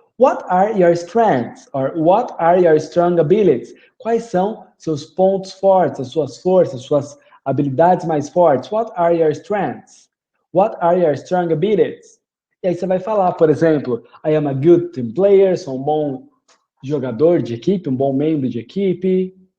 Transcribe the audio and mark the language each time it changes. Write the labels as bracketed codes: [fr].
[en] What are your strengths? Or what are your strong abilities? [pt] Quais são seus pontos fortes, as suas forças, suas habilidades mais fortes? [en] What are your strengths? What are your strong abilities? [pt] E aí você vai falar, por exemplo, [en] I am a good team player, [pt] sou um bom jogador de equipe, um bom membro de equipe.